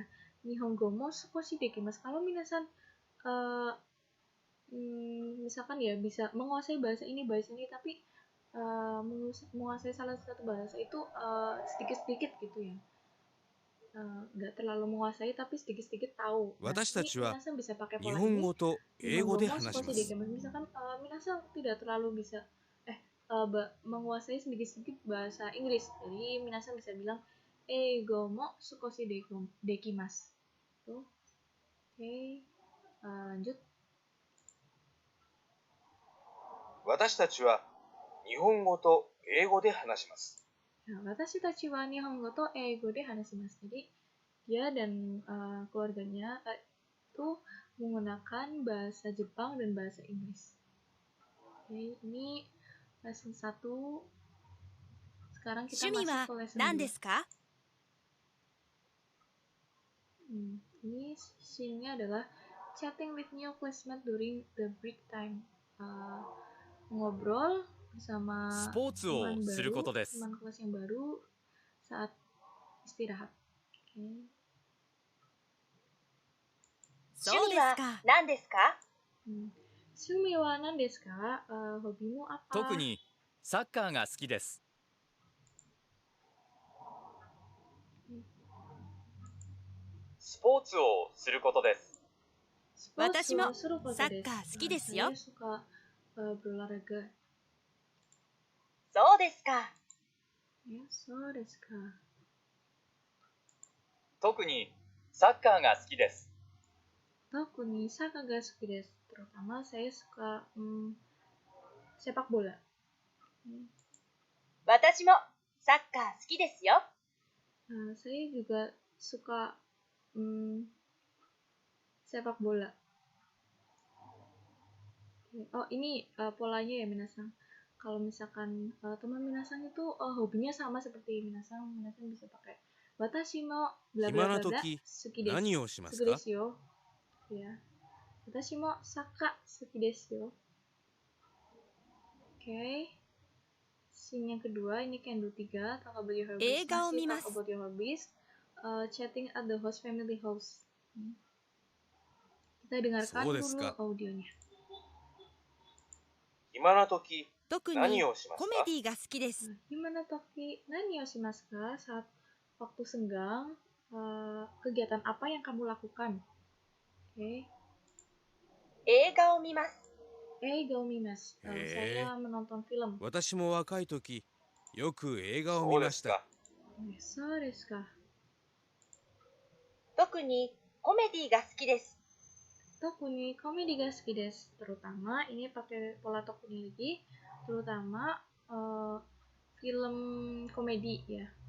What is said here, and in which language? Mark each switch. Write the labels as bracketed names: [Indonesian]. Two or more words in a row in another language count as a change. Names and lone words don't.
[Japanese] 日本語も少しできます. [Indonesian] Kalau minasan misalkan ya bisa menguasai bahasa ini tapi menguasai salah satu bahasa itu sedikit-sedikit gitu ya. Nggak terlalu menguasai tapi sedikit-sedikit tahu. Nah, [Japanese] 私たちは [Indonesian] Minasan bisa pakai [Japanese] 日 [Indonesian] pola [Japanese] 本 [Indonesian] ini. [Japanese] 語と英語で日本語も話しま sukoshi す。 dekimasu. [Indonesian] Misalkan Minasan tidak terlalu bisa menguasai sedikit-sedikit bahasa Inggris. Jadi Minasan bisa bilang [Japanese] 英語も少しできます. [Indonesian] Tuh. Oke. Lanjut. [Japanese] 私たちは日本語と英語で話します。 Nah, 私たちは日本語と英語で話します. [Indonesian] Jadi dia dan keluarganya itu menggunakan bahasa Jepang dan bahasa Inggris. Oke, ini lesson 1. Sekarang kita masuk ke lesson 2. Ini scene-nya adalah [English] chatting with new classmates during the break time. [Indonesian] Ngobrol bersama [Japanese] スポーツをすることです。 [Indonesian] teman kelas yang baru saat istirahat. Oke. [Japanese] 趣味は何ですか？趣味は何ですか? [Indonesian] Hobimu apa? [Japanese] 特にサッカーが好きです。スポーツをすることです。私も Sport suruh サッカー好きですよ。 [Indonesian] Saya suka berolahraga. [Japanese] そうですか。 Ya, そうですか. 特にサッカーが好きです。特にサッカーが好きです. [Indonesian] Terutama saya suka sepak bola. [Japanese] 私もサッカー好きですよ。 [Indonesian] Saya juga suka sepak bola. Oh, ini polanya ya, minasang. Kalau misalkan teman minasang itu hobinya sama seperti minasang bisa pakai [Japanese] 私も [Indonesian] bla bla bla bla [Japanese] 好きです. 好きですよ. [Indonesian] Ya. [Japanese] 私もサッカー好きですよ. [Indonesian] Oke. Scene yang kedua, ini Kendo 3, [English] talk about your hobbies. Masih talk about your hobbies. Chatting at the host family house. [Indonesian] Kita dengarkan dulu audionya. [Japanese] 暇な時、何をしますか？コメディが好きです。暇な時、何をしますか? [Indonesian] Saat waktu senggang, kegiatan apa yang kamu lakukan? Oke. [Japanese] 映画を見ます。映画を見ます。 [Indonesian] Saya menonton film. [Japanese] 私も若い時、よく映画を見ました。そうですか。特にコメディが好きです。特にコメディが好きです. [Indonesian] Terutama ini pakai pola tokuni lagi, terutama film komedi ya.